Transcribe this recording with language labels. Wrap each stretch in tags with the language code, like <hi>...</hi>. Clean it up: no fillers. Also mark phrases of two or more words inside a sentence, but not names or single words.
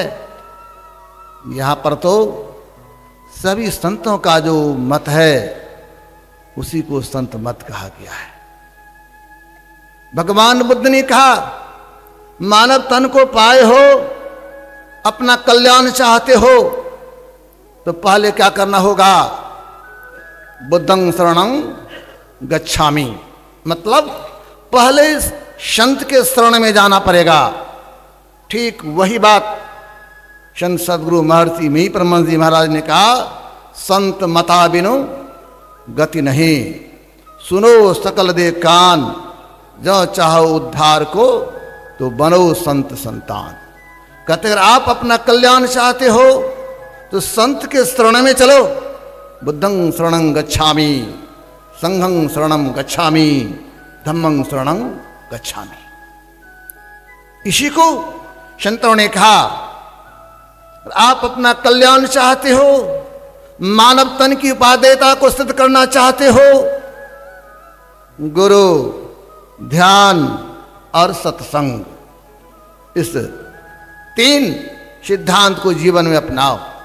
<hi>यहाँ पर तो सभी संतों का जो मत है उसी को संत मत कहा गया है। भगवान बुद्ध ने कहा, मानव तन को पाए हो अपना कल्याण चाहते हो तो पहले क्या करना होगा?</hi> <pi>बुद्धं शरणं गच्छामि,</pi> <hi>मतलब पहले संत के शरण में जाना पड़ेगा। ठीक वही बात संत सदगुरु महर्षि मी परमहंस जी महाराज ने कहा, संत मता बिनु गति नहीं, सुनो सकल दे कान, जो चाहो उद्धार को तो बनो संत संतान। कहते अगर आप अपना कल्याण चाहते हो तो संत के शरण में चलो।</hi> <pi>बुद्धं शरणं गच्छामि, संघं शरणं गच्छामि, धम्मं शरणं गच्छामि।</pi> <hi>इसी को संतों ने कहा, आप अपना कल्याण चाहते हो, मानव तन की उपादेयता को सिद्ध करना चाहते हो, गुरु, ध्यान और सत्संग, इस 3 सिद्धांत को जीवन में अपनाओ।</hi>